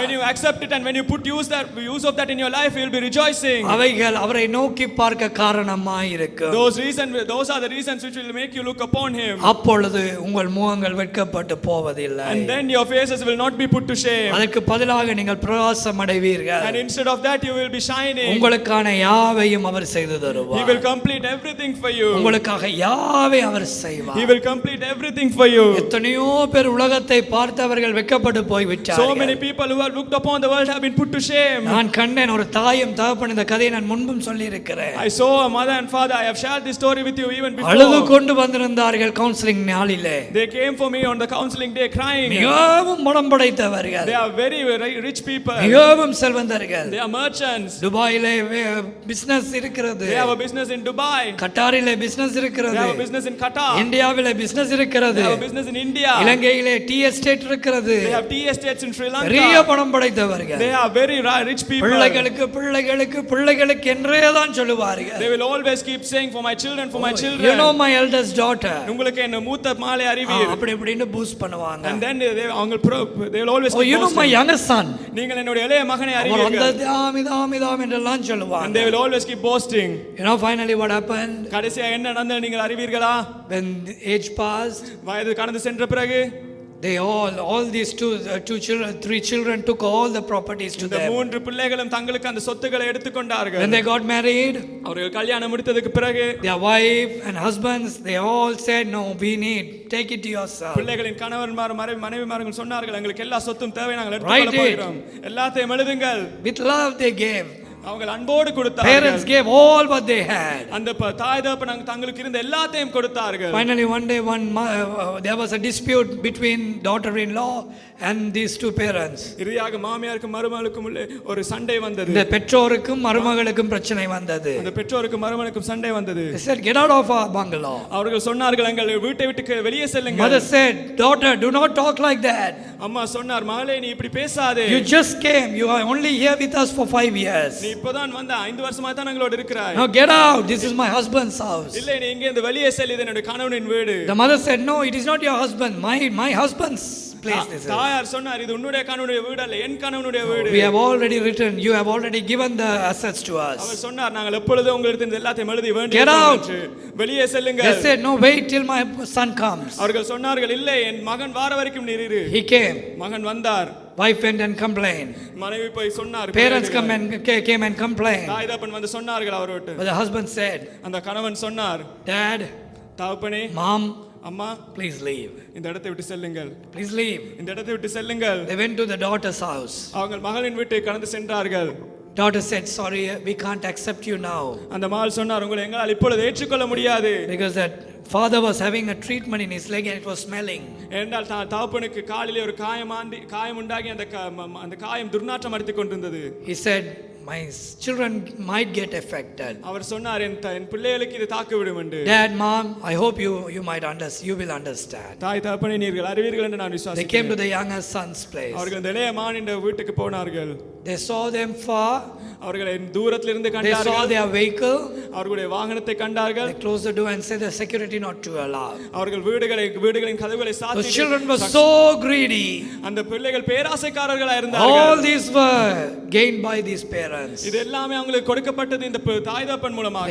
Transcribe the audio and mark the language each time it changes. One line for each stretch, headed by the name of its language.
English: When you accept it and when you put use of that in your life, He will be rejoicing.
Tamil: அவைகள் அவரை நோக்கி பார்க்க காரணமாய் இருக்கும்.
English: Those are the reasons which will make you look upon Him.
Tamil: அப்பொழுது உங்கள் முகங்கள் வெட்கப்பட்டு போவதில்லை.
English: And then your faces will not be put to shame.
Tamil: அதற்கு பதிலாக நீங்கள் பிரகாசம் அடைவீர்கள்.
English: And instead of that, you will be shining.
Tamil: உங்களுக்கான யாவையும் அவர் செய்து
English: He
Tamil: தருவார்.
English: will complete everything for you.
Tamil: உங்களுக்காக யாவை அவர் செய்வார்.
English: He will complete everything for you.
Tamil: எத்தனையோ பேர் உலகத்தை பார்த்தவர்கள் வெட்கப்பட்டு போய்
English: So many
Tamil: விட்டார்கள்.
English: people who have looked upon the world have been put to shame.
Tamil: நான் கண்டேன், ஒரு தாயும் தகப்பன், இந்த கதையை நான் முன்பும் சொல்லி இருக்கிறேன்.
English: I saw a mother and father. I have shared this story with you even
Tamil: அழுது
English: before.
Tamil: கொண்டு வந்திருந்தார்கள் கவுன்சிலிங் நாளிலே.
English: They came for me on the counseling day crying.
Tamil: மிகவும் மனம் படைத்தவர்கள்,
English: They are very rich people.
Tamil: மிகவும் செல்வந்தர்கள்.
English: They are merchants.
Tamil: துபாயிலே பிசினஸ் இருக்கிறது,
English: They have a business in Dubai.
Tamil: கட்டாரிலே business
English: They
Tamil: இருக்கிறது,
English: have a business in Qatar.
Tamil: இந்தியாவிலே business இருக்கிறது,
English: They have a business in India.
Tamil: இலங்கையிலே டீ எஸ்டேட் இருக்கிறது.
English: They have tea estates in Sri
Tamil: பெரிய
English: Lanka.
Tamil: பணம் படைத்தவர்கள்.
English: They are very rich people.
Tamil: பிள்ளைகளுக்கு பிள்ளைகளுக்கு பிள்ளைகளுக்கு என்றே தான் சொல்லுவார்கள்.
English: They will always keep saying for my children, for my children. You know my eldest daughter.
Tamil: உங்களுக்கு என்ன மூத்த மாலை அறிவீர். அப்படி இப்படின்னு பூஸ்ட் பண்ணுவாங்க.
English: And then they will always you know my youngest son.
Tamil: நீங்கள் என்னுடைய இளைய மகனை அறிவீர்கள். அவர் வந்ததாம் என்றெல்லாம் சொல்லுவாங்க.
English: And they will always keep boasting. You know finally what happened?
Tamil: கடைசியா என்ன நடந்தது நீங்கள் அறிவீர்களா?
English: When age passed,
Tamil: வயது கடந்து சென்ற பிறகு
English: they all these three children took all the properties to them.
Tamil: மூன்று பிள்ளைகளும் தங்களுக்கு அந்த சொத்துக்களை எடுத்துக்கொண்டார்கள்.
English: When they got married,
Tamil: அவர்கள் கல்யாணம் முடித்ததுக்கு பிறகு
English: their wife and husbands, they all said, no, we need, take it to yourself.
Tamil: பிள்ளைகளின் கணவன்மாரும் மனைவிமார்கள் சொன்னார்கள், எங்களுக்கு எல்லா சொத்தும் தேவை, நாங்கள் எடுத்துக்கொள்ள போகிறோம். எல்லாத்தையும் எழுதுங்கள்.
English: With love they gave.
Tamil: அவர்கள் அன்போடு கொடுத்தார்கள்.
English: Parents gave all what they had.
Tamil: அந்த தாய் தகப்பன் தங்களுக்கு இருந்த எல்லாத்தையும் கொடுத்தார்கள்.
English: Finally one day there was a dispute between daughter-in-law and these two parents.
Tamil: இறுதியாக மாமியாருக்கும் மருமகளுக்கும் உள்ள ஒரு சண்டை வந்தது. இந்த பெற்றோருக்கும் மருமகளுக்கும் பிரச்சனை வந்தது. அந்த பெற்றோருக்கும் மருமகளுக்கும் சண்டை வந்தது.
English: They said, get out of our bungalow.
Tamil: அவர்கள் சொன்னார்கள், எங்கள் வீட்டை விட்டு வெளியே செல்லுங்கள்.
English: Mother said, daughter, do not talk like that.
Tamil: அம்மா சொன்னார், மகளே நீ இப்படி பேசாதே.
English: You just came, you are only here with us for 5 years.
Tamil: நீ இப்போதான் வந்த, 5 வருஷமா தான் எங்களோட இருக்கிறாய்.
English: Now get out, this is my husband's house.
Tamil: இல்லை நீ இங்கே இந்த வெளியே செல், இது என்னுடைய கணவனின் வீடு.
English: The mother said, no, it is not your husband, my husband's place this is.
Tamil: தாயார் சொன்னார், இது உன்னுடைய கணவனுடைய வீடு அல்ல, என் கணவனுடைய வீடு.
English: We have already written, you have already given the assets to us.
Tamil: அவர் சொன்னார், நாங்கள் எப்பொழுதும் உங்களுக்கு இந்த எல்லாத்தையும் எழுதி வேண்டியது.
English: Get out.
Tamil: வெளியே செல்லுங்கள்.
English: They said, no, wait till my son comes.
Tamil: அவர்கள் சொன்னார்கள், இல்லை என் மகன் வார வரைக்கும் நீர் இரு.
English: He came.
Tamil: மகன் வந்தார்.
English: Wife went and complained.
Tamil: மனைவி போய் சொன்னார்.
English: Parents came and complained.
Tamil: தாய் தகப்பன் வந்து சொன்னார்கள் அவரோடு.
English: But the husband said,
Tamil: அந்த கணவன் சொன்னார்,
English: Dad,
Tamil: தகப்பனே,
English: Mom,
Tamil: அம்மா,
English: please leave.
Tamil: இந்த இடத்தை விட்டு செல்லுங்கள்.
English: Please leave.
Tamil: இந்த இடத்தை விட்டு செல்லுங்கள்.
English: They went to the daughter's house.
Tamil: அவங்க மகளின் வீட்டை கடந்து சென்றார்கள்.
English: Daughter said, sorry, we can't accept you now.
Tamil: அந்த மகள் சொன்னார், உங்களை எங்களால் இப்பொழுது ஏற்றுக்கொள்ள முடியாது.
English: Because that father was having a treatment in his leg and it was smelling.
Tamil: என்றால் தகப்பனுக்கு காலிலே ஒரு காயம் உண்டாகி அந்த காயம் துர்நாற்றம் அடித்துக் கொண்டிருந்தது.
English: He said, my children might get affected.
Tamil: அவர் சொன்னார், என் பிள்ளைகளுக்கு இது தாக்கிவிடும் என்று.
English: Dad, Mom, I hope you might understand. You will understand.
Tamil: தாய் தகப்பனே நீங்கள் அறிவீர்கள் என்று நான் விசுவாசிக்கிறேன்.
English: They came to the younger son's place.
Tamil: அவர்கள் இந்த இளைய மகனின் வீட்டுக்கு போனார்கள்.
English: They saw them far.
Tamil: அவர்களை தூரத்தில் இருந்து
English: They
Tamil: கண்டார்கள்.
English: saw their vehicle.
Tamil: அவர்களுடைய வாகனத்தை கண்டார்கள்.
English: They closed the door and said the security not to allow.
Tamil: அவர்கள் வீடுகளின் கதவுகளை சாத்தி.
English: The children were so greedy.
Tamil: அந்த பிள்ளைகள் பேராசைக்காரர்களாக இருந்தார்கள்.
English: All these were gained by these parents.
Tamil: இது எல்லாமே அவங்களுக்கு கொடுக்கப்பட்டது இந்த தாய் தகப்பன் மூலமாக.